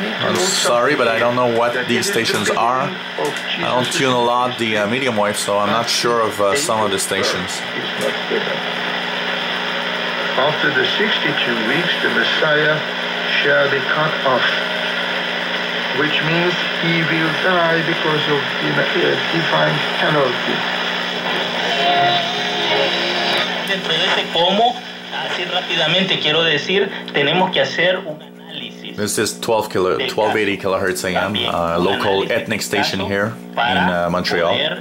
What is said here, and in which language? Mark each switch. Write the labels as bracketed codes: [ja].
[en] I'm sorry, but I don't know what these stations are. I don't tune a lot the medium wave, so I'm not sure of some of the stations. After the 62 weeks, the Messiah shall be cut off, which means he will die because of divine penalty. [es] Dentro de ese cómo, así rápidamente quiero decir, tenemos que hacer un análisis. [en] This is 1280 kilohertz AM, local ethnic station here in Montreal.